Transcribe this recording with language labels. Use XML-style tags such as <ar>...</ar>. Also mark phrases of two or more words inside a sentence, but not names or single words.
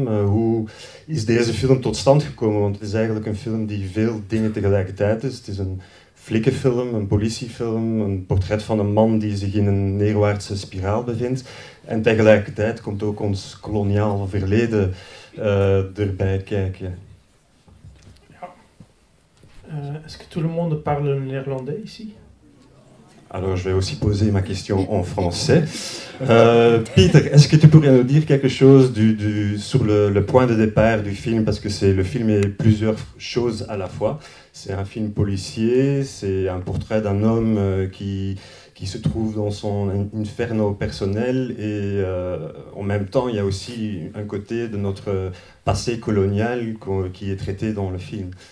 <nl>Hoe is deze film tot stand gekomen? Want het is eigenlijk een film die veel dingen tegelijkertijd is. Het is een flikkenfilm, een politiefilm, een portret van een man die zich in een neerwaartse spiraal bevindt. En tegelijkertijd komt ook ons koloniaal verleden erbij kijken. Ja.</nl> <fr>Est-ce que tout le monde parle néerlandais ici? Alors, je vais aussi poser ma question en français. Peter, est-ce que tu pourrais nous dire quelque chose sur le point de départ du film? Parce que le film est plusieurs choses à la fois. C'est un film policier, c'est un portrait d'un homme qui se trouve dans son inferno personnel et en même temps, il y a aussi un côté de notre passé colonial qui est traité dans le film.</fr>